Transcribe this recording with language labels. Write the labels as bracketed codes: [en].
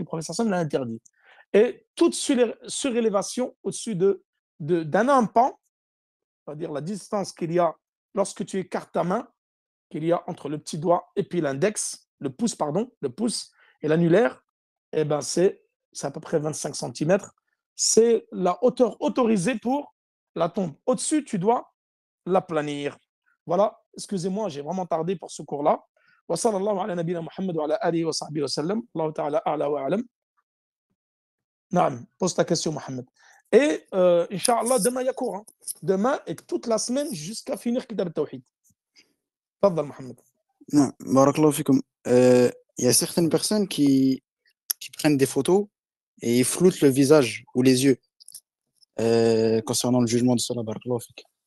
[fr] Le professeur Sam l'a interdit. Et toute surélévation au-dessus d'un pan, c'est-à-dire la distance qu'il y a lorsque tu écartes ta main, qu'il y a entre le petit doigt et puis l'index, le pouce et l'annulaire, eh ben c'est à peu près 25 centimètres. C'est la hauteur autorisée pour la tombe. Au-dessus, tu dois l'aplanir. Voilà, excusez-moi, j'ai vraiment tardé pour ce cours-là. [ar] وصلى الله على نبينا محمد وعلى آله وصحبه وسلم الله تعالى أعلى وأعلم. [fr] نعم, pose ta question, Mohamed. Et Inch'Allah, demain, il y a cours. Hein. Demain et toute la semaine jusqu'à finir Kitab al-Tawhid. Tafadal, Mohamed. Non, barakallahu fikum. Il y a certaines personnes qui prennent des photos et ils floutent le visage ou les yeux concernant le jugement de Salah. Barakallahu fik.